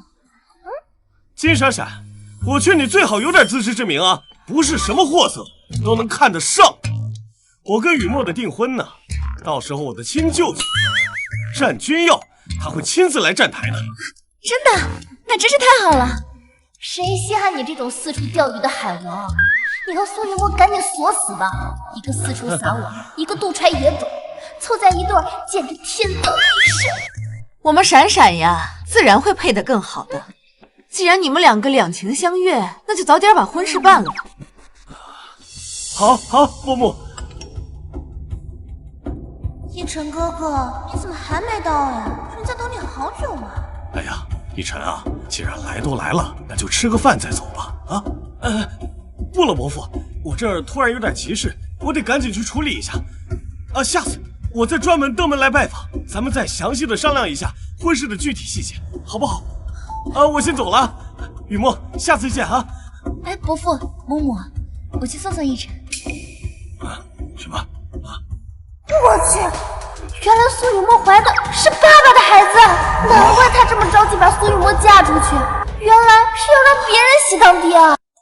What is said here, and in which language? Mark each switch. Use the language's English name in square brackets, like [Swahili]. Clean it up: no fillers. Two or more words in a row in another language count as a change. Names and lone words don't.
[Chinese] 金閃閃，我勸你最好有點自知之明啊，不是什麼貨色都能看得上。我跟雨墨的订婚呢，到時候我的親舅舅战君耀他会親自來站台的。真的？那真是太好了。誰稀罕你這種四處釣魚的海王？你和蘇雨墨趕緊鎖死吧，一個四處撒網，一個肚揣野種，湊在一對簡直天造地設。我們閃閃呀，自然會配得更好的。既然你們两個兩情相悦，那就早點把婚事辦了。好，木木。逸晨哥哥，你怎么還沒到呀？人家等你好久了。哎呀，逸晨啊，既然來都來了，那就吃個飯再走吧。啊，不了，伯父，我這兒突然有點急事，我得趕緊去處理一下。啊，下次我再專門登門來拜訪，咱們再詳細的商量一下婚事的具體細節，好不好？啊，我先走了，雨墨，下次見啊！哎，伯父，嬤嬤，我去送送逸晨。啊，什麼？啊！我去，原來蘇雨墨懷的是爸爸的孩子，難怪他這麼着急把蘇雨墨嫁出去，原來是要讓別人喜當爹啊！